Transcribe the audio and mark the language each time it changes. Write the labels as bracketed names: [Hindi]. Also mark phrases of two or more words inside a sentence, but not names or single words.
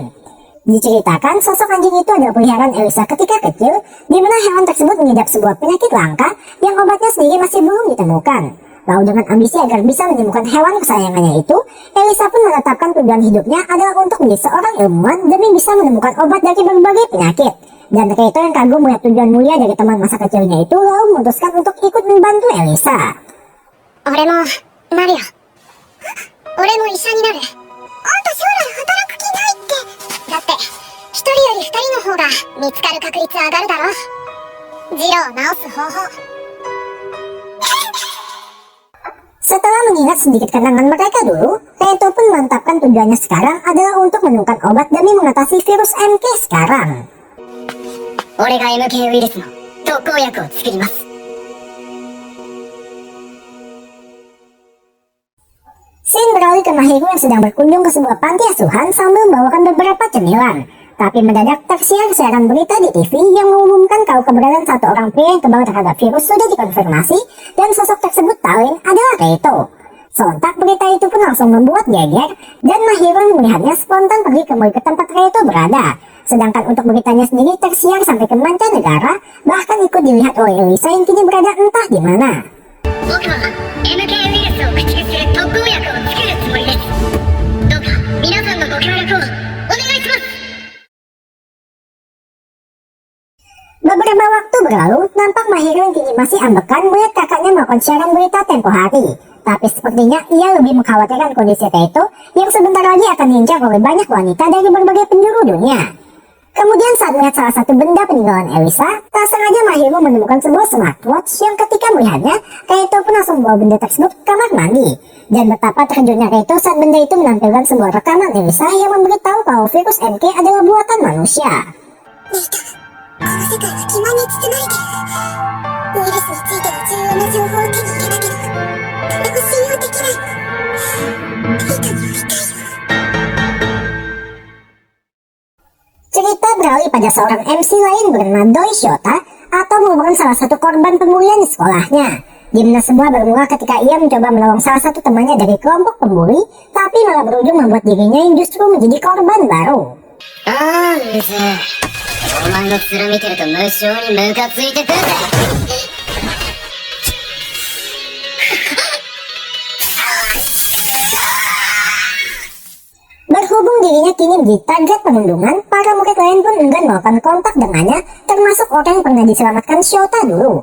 [Indonesian] Diceritakan sosok anjing itu adalah peliharaan Elisa ketika kecil, di mana hewan tersebut mengidap sebuah penyakit langka yang obatnya sendiri masih belum ditemukan. Lalu dengan ambisi agar bisa menyembuhkan hewan kesayangannya itu, Elisa pun menetapkan tujuan hidupnya adalah untuk menjadi seorang ilmuwan demi bisa menemukan obat dari berbagai penyakit. Dan Reto yang kagum melihat tujuan mulia dari teman masa kecilnya itu lalu memutuskan untuk ikut membantu Elisa. [Japanese] 俺もなるよ。俺も医者になる。あんた将来働く気ないって。だって一人より二人の方が見つかる確率上がるだろ。ジロを治す方法。 [Indonesian] Setelah Setelah mengingat sedikit kenangan mereka dulu, Kaito pun mantapkan tujuannya sekarang adalah untuk menemukan obat demi mengatasi virus MK sekarang. [Japanese] 俺が MK ウイルスの特効薬を作ります。 [Indonesian] Shin beralih ke Mahiro yang sedang berkunjung ke sebuah panti asuhan sambil membawakan beberapa cemilan. Tapi mendadak tersiar siaran berita di TV yang mengumumkan kalau keberadaan satu orang pria yang kebal terhadap virus sudah dikonfirmasi dan sosok tersebut paling adalah Kaito. Sontak berita itu pun langsung membuat geger dan Mahiro melihatnya spontan pergi kembali ke tempat Kaito berada. Sedangkan untuk beritanya sendiri tersiar sampai ke mancanegara, bahkan ikut dilihat oleh Elisa yang kini berada entah di mana. [Japanese] 僕は MK ウイルスを駆逐する特効薬を作るつもりです。どうか皆さんのご協力をお願いします。 [Indonesian] Beberapa waktu berlalu, nampak Mahiro yang kini masih ambekan melihat kakaknya melakukan siaran berita tempo hari. Tapi sepertinya ia lebih mengkhawatirkan kondisi Kaito yang sebentar lagi akan diincar oleh banyak wanita dari berbagai penjuru dunia. Kemudian saat melihat salah satu benda peninggalan Elisa, tak sengaja Mahiro menemukan sebuah smartwatch yang ketika melihatnya, Kaito pun langsung membawa benda tersebut ke kamar mandi. Dan betapa terkejutnya Kaito saat benda itu menampilkan sebuah rekaman Elisa yang memberitahu kalau virus MK adalah buatan manusia. [Japanese] この世界は欺瞞に包まれている。ウイルスについての重要な情報を手に入れなければ誰も信用できないわ。データによりたいわ。 [Indonesian] Cerita beralih pada seorang MC lain bernama Doi Shota atau merupakan salah satu korban pembulian di sekolahnya. Di mana semua bermula ketika ia mencoba menolong salah satu temannya dari kelompok pembuli, tapi malah berujung membuat dirinya yang justru menjadi korban baru. [Japanese] あー、うるせえ。お前の面見てると無性にムカついてくるぜ。 [Indonesian] Berhubung dirinya kini menjadi target perundungan, para murid lain pun enggan melakukan kontak dengannya, termasuk orang yang pernah diselamatkan Shota dulu.